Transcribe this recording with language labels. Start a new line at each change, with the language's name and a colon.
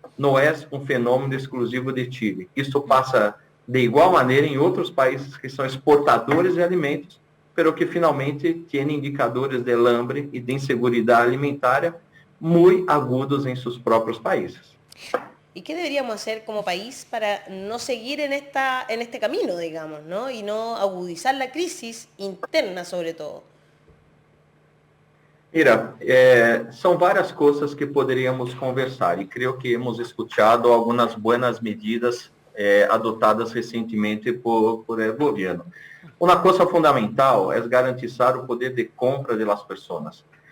Portuguese: Não é um fenômeno exclusivo de Chile. Isso passa de igual maneira em outros países que são exportadores de alimentos, pero que finalmente têm indicadores de hambre e de insegurança alimentar muito agudos em seus próprios países.
Spanish: ¿Y qué deberíamos hacer como país para no seguir en este camino, digamos, ¿no? Y no agudizar la crisis interna, sobre todo?
Portuguese: Mira, são várias coisas que poderíamos conversar e creio que hemos escutado algumas boas medidas adotadas recentemente por el governo. Uma coisa fundamental é garantizar o poder de compra das pessoas.